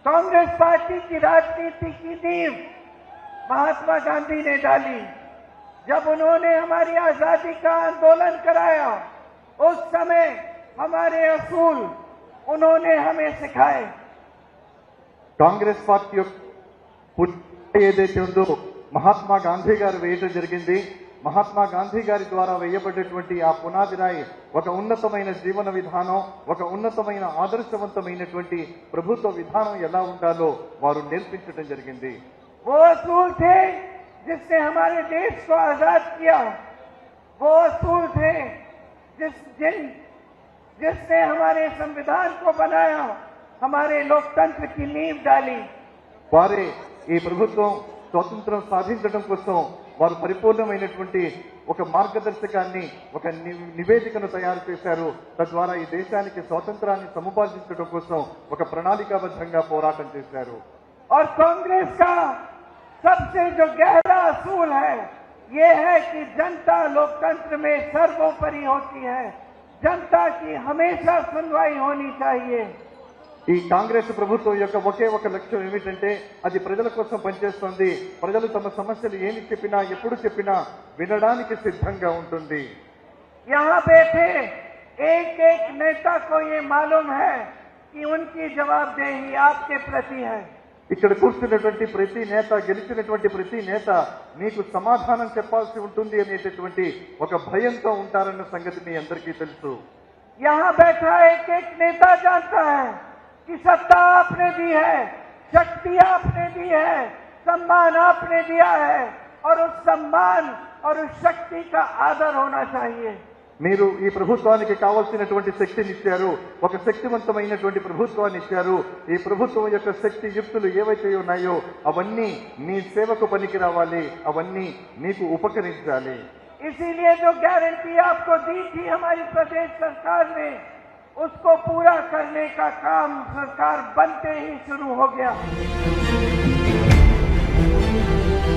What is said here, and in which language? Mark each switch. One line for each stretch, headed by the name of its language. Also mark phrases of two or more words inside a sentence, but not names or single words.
Hindi: कांग्रेस पार्टी की राजनीति की नींव महात्मा गांधी ने डाली। जब उन्होंने हमारी आजादी का आंदोलन कराया, उस समय हमारे असूल उन्होंने हमें सिखाए।
Telugu: కాంగ్రెస్ పార్టీ యొక్క పుట్ట ఏదైతే ఉందో మహాత్మా గాంధీ గారు వేయటం జరిగింది. మహాత్మా గాంధీ గారి ద్వారా వేయబడేటువంటి ఆ పునాది రాయి ఒక ఉన్నతమైన జీవన విధానం, ఒక ఉన్నతమైన ఆదర్శవంతమైనటువంటి ప్రభుత్వ విధానం ఎలా ఉండాలో వారు నేర్పించడం జరిగింది.
Hindi: वो असूल थे जिसने हमारे देश को आजाद किया। वो असूल थे जिसने हमारे संविधान को बनाया, हमारे लोकतंत्र की नींव डाली।
Telugu: వారే ఈ ప్రభుత్వం స్వాతంత్రం సాధించడం కోసం వారు పరిపూర్ణమైనటువంటి ఒక మార్గదర్శకాన్ని, ఒక నివేదికను తయారు చేశారు. తద్వారా ఈ దేశానికి స్వాతంత్రాన్ని సముపార్జించడం కోసం ఒక ప్రణాళికాబద్ధంగా పోరాటం చేశారు.
Hindi: और कांग्रेस का सबसे जो गहरा असूल है, ये है कि जनता लोकतंत्र में सर्वोपरि होती है। जनता की हमेशा सुनवाई होनी चाहिए।
Telugu: ఈ కాంగ్రెస్ ప్రభుత్వం యొక్క ఒకే ఒక లక్ష్యం ఏమిటంటే అది ప్రజల కోసం పనిచేస్తుంది. ప్రజలు తమ సమస్యలు ఏమి చెప్పినా, ఎప్పుడు చెప్పినా వినడానికి సిద్ధంగా ఉంటుంది.
Hindi: यहाँ बैठे एक एक नेता को ये मालूम है कि उनकी जवाबदेही आपके प्रति है।
Telugu: ఇక్కడ కూర్చున్నటువంటి ప్రతి నేత, గెలిచినటువంటి ప్రతి నేత మీకు సమాధానం చెప్పాల్సి ఉంటుంది అనేటటువంటి ఒక భయంతో ఉంటారన్న సంగతి మీ అందరికీ తెలుసు.
Hindi: यहाँ बैठा एक एक नेता जानता है कि सत्ता आपने दी है, शक्ति आपने दी है, सम्मान आपने दिया है, और उस सम्मान और उस शक्ति का आदर होना चाहिए।
Telugu: మీరు ఈ ప్రభుత్వానికి కావాల్సినటువంటి శక్తిని ఇచ్చారు, ఒక శక్తివంతమైనటువంటి ప్రభుత్వాన్ని ఇచ్చారు. ఈ ప్రభుత్వం యొక్క శక్తి యుక్తులు ఏవైతే ఉన్నాయో అవన్నీ మీ సేవకు పనికి రావాలి, అవన్నీ మీకు ఉపకరించాలి.
Hindi: इसीलिए जो गारंटी आपको दी थी हमारी प्रदेश सरकार ने, उसको पूरा करने का काम सरकार बनते ही शुरू हो गया।